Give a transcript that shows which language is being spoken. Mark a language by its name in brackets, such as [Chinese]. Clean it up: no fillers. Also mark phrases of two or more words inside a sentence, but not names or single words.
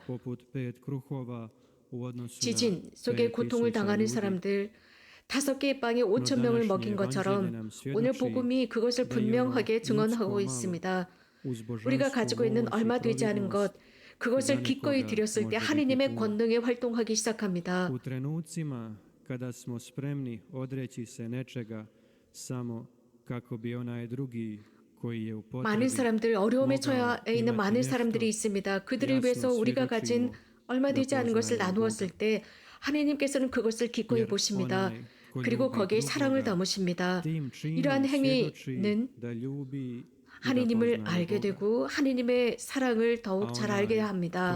[Korean] 지진 속에 고통을 당하는 사람들, 5개의 빵이 5천 명을 먹인 것처럼 오늘 복음이 그것을 분명하게 증언하고 있습니다. 우리가 가지고 있는 얼마 되지 않은 것, 그것을 기꺼이 드렸을 때 하느님의 권능이 활동하기 시작합니다. [Croatian] U trenucima kada smo spremni odreći se nečega samo kako bi onaj drugi koji je u [Korean] 많은 [Croatian] potrebi [Korean] 사람들, 어려움에 처해 있는 많은 사람들이 있습니다. 그들을 위해서 우리가 가진 얼마 되지 않은 것을 나누었을 때 하느님께서는 그것을 기꺼이 보십니다. 그리고 거기에 사랑을 담으십니다. 이러한 행위는 하느님을 알게 되고 하느님의 사랑을 더욱 잘 알게 합니다.